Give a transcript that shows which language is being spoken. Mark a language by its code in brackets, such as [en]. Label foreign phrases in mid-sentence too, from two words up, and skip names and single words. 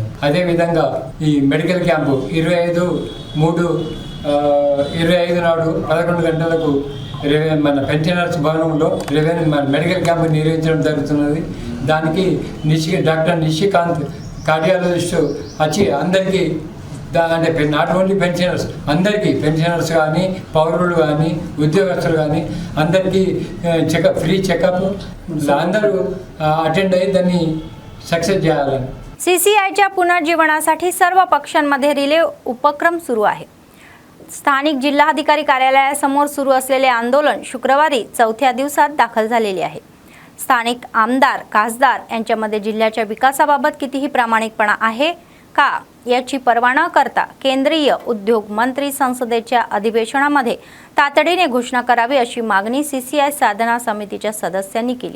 [te] అదేవిధంగా ఈ మెడికల్ క్యాంపు 25/3/25 నాడు 11 గంటలకు మన పెన్షనర్స్ భవనంలో మెడికల్ క్యాంపు నిర్వహించడం జరుగుతున్నది. దానికి డాక్టర్ నిషికాంత్ కార్డియాలజిస్ట్ వచ్చి అందరికీ అంటే [en] not only [te] పెన్షనర్స్ అందరికీ పెన్షనర్స్ కానీ పౌరులు కానీ ఉద్యోగస్తులు కానీ అందరికీ [en] free checkup [te] అందరూ अटेंड अయ్యి దాన్ని सक्सेस చేయాలని. [mr] सीसीआयच्या पुनर्जीवनासाठी सर्व पक्षांमध्ये रिले उपक्रम सुरू आहे. स्थानिक जिल्हाधिकारी कार्यालयासमोर सुरू असलेले आंदोलन शुक्रवारी 4थ्या दिवसात दाखल झालेले आहे. स्थानिक आमदार खासदार यांच्यामध्ये जिल्ह्याच्या विकासाबाबत कितीही प्रामाणिकपणा आहे का याची पर्वा न करता केंद्रीय उद्योग मंत्री संसदेच्या अधिवेशनामध्ये तातडीने घोषणा करावी अशी मागणी सीसीआय साधना समितीच्या सदस्यांनी केली.